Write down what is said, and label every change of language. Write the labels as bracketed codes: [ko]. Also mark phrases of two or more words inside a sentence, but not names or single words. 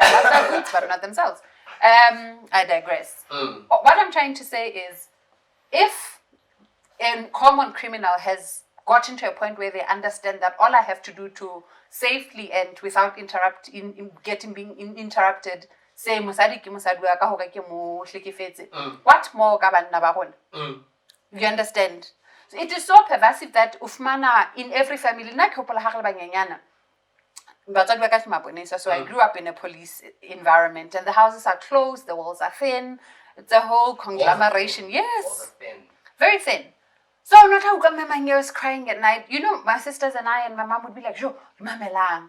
[en] I love their goods, but not themselves. I digress. What I'm trying to say is, if a common criminal has gotten to a point where they understand that all I have to do to safely and without being interrupted, say [st] mosadi ke mosadi wa ka hore ke mo hlekefetse, [en] what more [st] ka banna ba rona? [en] You understand? So it is so pervasive that ufmana in every family, [st] na ke hopola ha re banyenyana. [en] So I grew up in a police environment, and the houses are closed, the walls are thin. It's a whole conglomeration. Yes, very thin. So not how come my was crying at night. You know, my sisters and I and my mom would be like, [st] "Jo, mamelang."